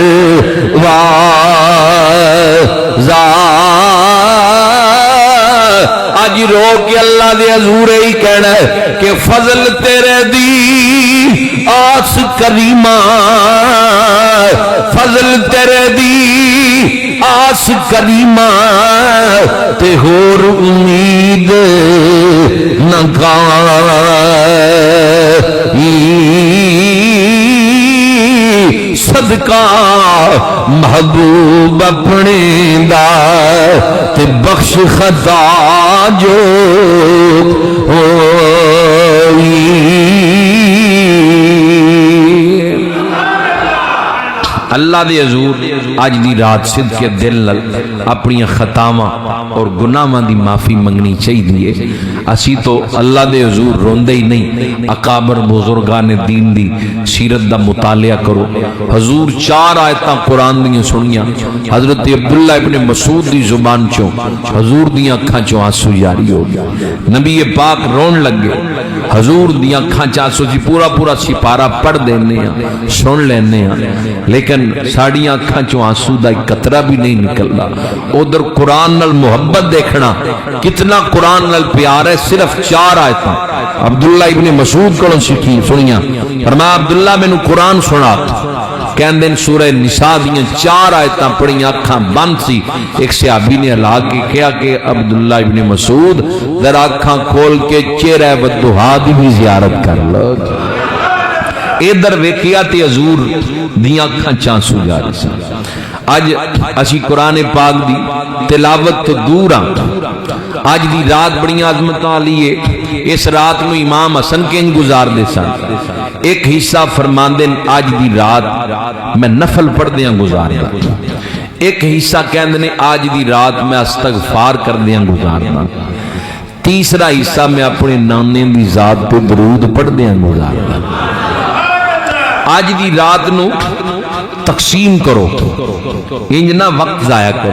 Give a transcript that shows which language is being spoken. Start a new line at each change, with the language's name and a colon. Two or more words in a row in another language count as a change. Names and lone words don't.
Punjabi: آج رو کے اللہ دے حضور ہی کہنا ہے کہ فضل تیرے دی آس کریمہ، فضل تیرے دی آس کریمہ تے ہور امید نہ صدقہ محبوب اپنے دا تے بخش خطا جو اللہ دے حضور آج دی رات صدقے دل نال اپنی خطاواں اور گناہاں دی معافی منگنی چاہیے۔ اسی تو اللہ دے حضور روندے ہی نہیں، اکابر بزرگان دین دی سیرت دا مطالعہ کرو۔ حضور 4 آیتاں قرآن دیاں سنیاں، حضرت عبداللہ ابن مسعود دی زبان چوں حضور دیاں اکھاں چوں آنسو جاری ہو گیا، نبی پاک رون لگے، حضور دیاں اکھاں چوں آنسو جی پورا سپارہ پڑھ دینے ہیں، سن لینے ہیں، لیکن ساڑیاں اکھاں چوں آنسو دا ایک قطرہ بھی نہیں نکلنا۔ ادھر قرآن نال محبت دیکھنا کتنا قرآن نال پیار ہے، صرف 4 آیتاں عبداللہ ابن مسعود کو سیکھی سنیاں، فرمایا عبداللہ میں نے قرآن سنا، کہندے سورہ نساء دیاں 4 آیتاں پڑھیاں، اکھاں بند سی، ایک صحابی نے ہلا کے کہا کہ عبداللہ ابن مسعود ذرا اکھاں کھول کے چہرہ والضحیٰ دی بھی زیارت کر لو۔ ادھر ویکھیا تے حضور دیاں اکھاں چانسو جاری سی۔ اج اسی قرآن پاک دی تلاوت تو دور ہاں، اج دی رات بڑی عظمت والی ہے۔ اس رات نو امام حسن کنج گزار دے سن، ایک حصہ فرماندے اج دی رات میں نفل پڑھ دیاں گزار دا، ایک حصہ کہندے نے آج دی رات میں استغفار کر دیاں گزار دا، تیسرا حصہ میں اپنے نانے دی ذات پہ درود پڑھ دیاں گزار دا۔ آج دی رات نو تقسیم کرو، انجنا وقت ضائع کرو۔